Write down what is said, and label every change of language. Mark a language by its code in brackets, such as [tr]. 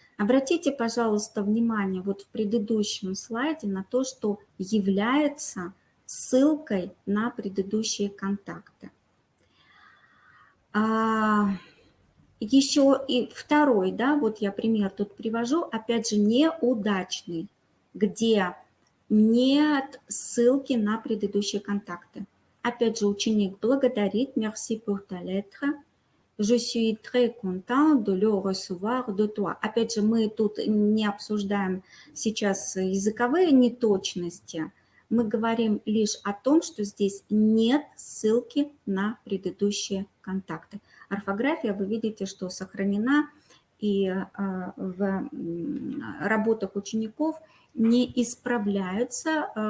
[ru] Обратите, пожалуйста, внимание вот в предыдущем слайде на то, что является ссылкой на предыдущие контакты. Еще и второй, да, вот я пример тут привожу, опять же, неудачный, где нет ссылки на предыдущие контакты. Опять же, ученик благодарит, [fr] merci pour ta lettre, je suis très content de le recevoir de toi. [ru] Опять же, мы тут не обсуждаем сейчас языковые неточности, мы говорим лишь о том, что здесь нет ссылки на предыдущие контакты. Орфография, вы видите, что сохранена, и в работах учеников не исправляются.